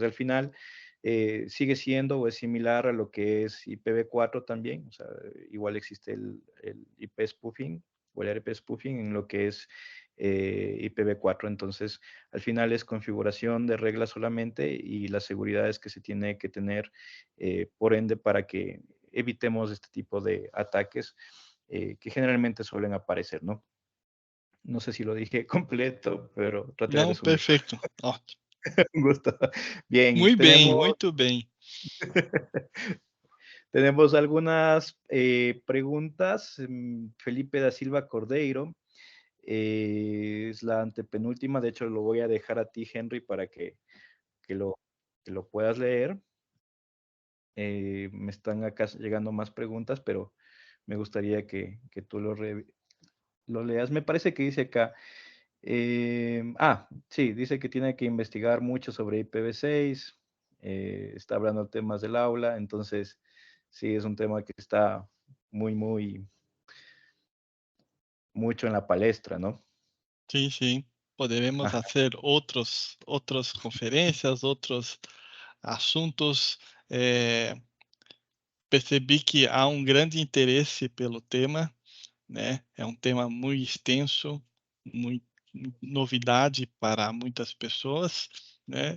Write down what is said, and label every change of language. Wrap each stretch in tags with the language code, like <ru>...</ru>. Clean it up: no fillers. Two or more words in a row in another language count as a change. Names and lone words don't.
<es>Al final, sigue siendo o es similar a lo que es IPv4 también, o sea, igual existe el</es> <en>IP spoofing</en> <es>o el</es> <en>RP spoofing</en> <es>en lo que es IPv4, entonces al final es configuración de reglas solamente y las seguridades que se tiene que tener, por ende, para que evitemos este tipo de ataques que generalmente suelen aparecer, ¿no? No sé si lo dije completo, pero traté de</es> <pt>Não,</pt> <es>resumir.</es> <pt>perfeito, ótimo.</pt> <es>Un gusto. Bien,</es> <pt>Muito bem, muito bem.</pt> <es>tenemos algunas preguntas. Felipe da Silva Cordeiro es la antepenúltima. De hecho, lo voy a dejar a ti, Henry, para que que lo puedas leer. Me están acá llegando más preguntas, pero me gustaría que tú lo leas. Me parece que dice acá, sí, dice que tiene que investigar mucho sobre IPv6, está hablando de temas del aula, entonces sí, es un tema que está muy, mucho en la palestra, ¿no?</es> <pt>Sim, sim. Poderemos</pt> <es>Ajá,</es> <pt>fazer outras conferências, outros assuntos. Percebi que há um grande interesse pelo tema, né? É um tema muito extenso, muito novidade para muitas pessoas, né?</pt>